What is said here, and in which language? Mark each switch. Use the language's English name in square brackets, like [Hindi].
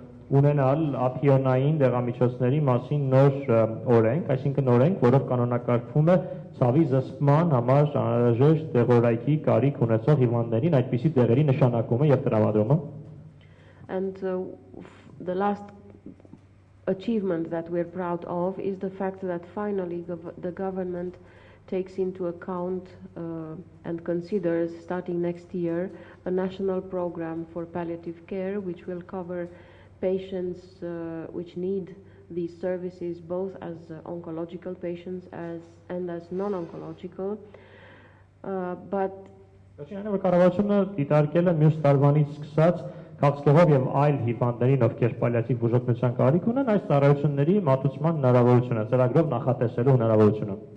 [Armenian] Ունենալ ափիոնային դեղամիջոցների մասին նոր օրենք, այսինքն օրենք, որով կանոնակարգվում է ցավի զսպման համար անհրաժեշտ դեղորայքի կարիք ունեցող հիվանդներին այդպիսի դեղերի նշանակումը եւ տրամադրումը։ [English] And the last achievement that we're proud of is the fact that finally the government takes into account and considers starting next year a national program for palliative care which will cover patients which need these services both as oncological patients and as non-oncological, but [Armenian] կառավարությունը դիտարկել է մյուս տարվանից սկսած քաղցկեղով եւ այլ հիվանդներին, ովքեր պալիատիվ բուժօգնության կարիք ունեն, այս ծառայությունների մատուցման հնարավորությունը, ծրագրով նախատեսելու հնարավորությունը։